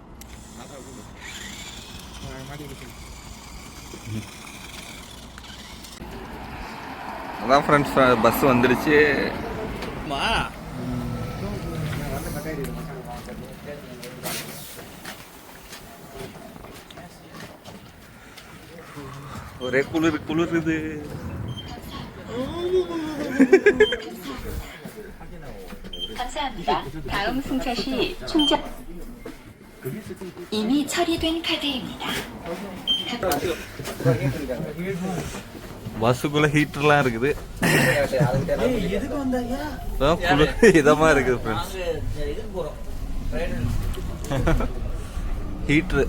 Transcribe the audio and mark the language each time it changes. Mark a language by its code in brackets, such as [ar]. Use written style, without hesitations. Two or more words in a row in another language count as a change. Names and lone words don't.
[ta] அதான் [en] friends bus [ta] வந்துடுச்சு. ஒரே குளிருது. [ko] 감사합니다. 다음 승차 시 충전 이미 처리된 카드입니다. [ta] பஸ்ஸுக்குள்ள ஹீட்டர்லாம் இருக்குது. இதமா இருக்குது ஃப்ரெண்ட்ஸ். ஹீட்ரு